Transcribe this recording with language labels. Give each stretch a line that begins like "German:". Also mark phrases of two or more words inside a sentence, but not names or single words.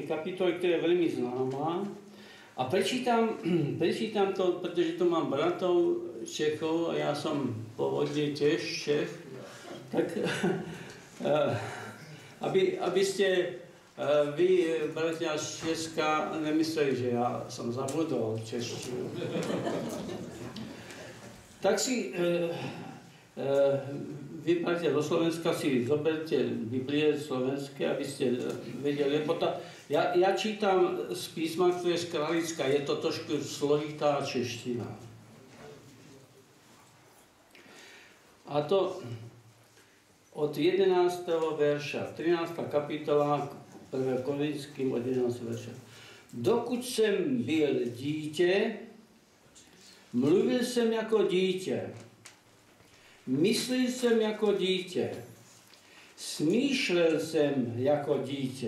Slovak: kapitole, ktorá je veľmi známa. A prečítam to, pretože tu mám bratov Čechov a ja som pôvodne tiež Čech, tak aby ste vy, bratia z Česka, nemysleli, že ja som zabudol češtinu. Tak si vy, bratia zo Slovenska, si zoberte Biblie slovenské, aby ste vedeli, lebo ja čítam z písma, ktoré je z Kralicka, je to trošku složitá čeština. A to od 11. verša, 13. kapitola, 1. Korinským od 11. verša.
Czech: Dokud jsem byl dítě, mluvil jsem jako dítě, myslil jsem jako dítě, smýšlel jsem jako dítě.